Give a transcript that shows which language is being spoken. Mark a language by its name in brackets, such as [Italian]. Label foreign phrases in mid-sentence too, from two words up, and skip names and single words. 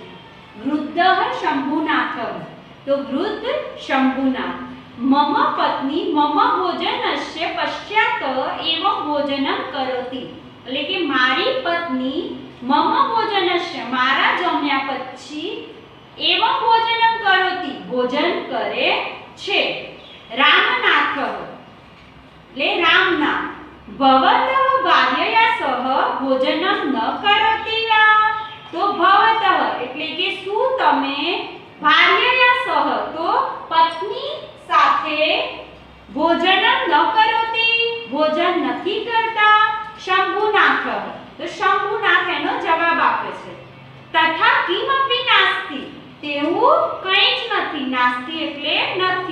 [Sanskrit] વૃદ્ધઃ શંભુનાથ તો વૃદ્ધ શંભુનાથ મમ પત્ની મમ ભોજનસ્ય પશ્ચાત એવ ભોજનમ કરોતિ [Gujarati] એટલે કે મારી પત્ની [Sanskrit] મમ ભોજનસ્ય [Gujarati] મારા જમ્યા પછી [Sanskrit] एवं भोजनम करोति [Gujarati] ભોજન કરે છે। [Sanskrit] रामनाथ ले रामनाथ भवतः भार्यया सह भोजनम न करोति वा तो भवतः [Gujarati] એટલે કે શું તમે [Sanskrit] ભાર્યયા સહ [Gujarati] તો પત્ની સાથે [Sanskrit] ભોજનમ ન કરોતિ [Gujarati] ભોજન નથી કરતા। શંભુનાથ તો શંભુનાથ એનો જવાબ આપે છે [Sanskrit] તથા કિમપી નાસ્તિ [Gujarati] તેવું કંઈ જ નથી, નાસ્તિ એટલે નથી।